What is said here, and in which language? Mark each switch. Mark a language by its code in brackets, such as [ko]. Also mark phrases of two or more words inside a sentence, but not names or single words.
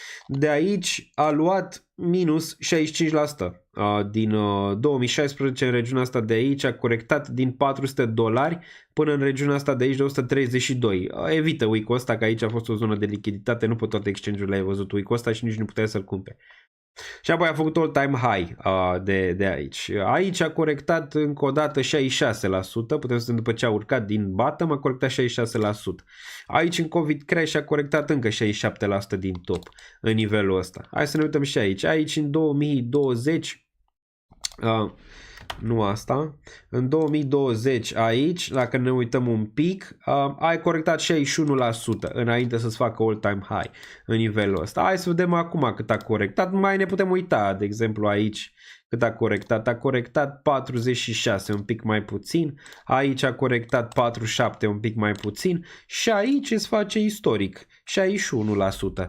[ro] De aici a luat minus 65%. Din 2016 în regiunea asta de aici a corectat din $400 până în regiunea asta de aici de 132. Evită week-ul ăsta că aici a fost o zonă de lichiditate, nu pe toate exchange-urile ai văzut week-ul ăsta și nici nu puteai să-l cumperi. Și apoi a făcut [en] all-time high [ro] de aici. Aici a corectat încă o dată 66%, putem să vedem după ce a urcat din bottom, a corectat 66%. Aici în COVID crash a corectat încă 67% din top în nivelul ăsta. Hai să ne uităm și aici. Aici în 2020, nu asta, în 2020 aici, dacă ne uităm un pic, ai corectat 61% înainte să-ți facă [en] all-time high [ro] în nivelul ăsta. Hai să vedem acum cât a corectat. Mai ne putem uita, de exemplu aici, cât a corectat. A corectat 46, un pic mai puțin. Aici a corectat 47, un pic mai puțin. Și aici îți face istoric, 61%.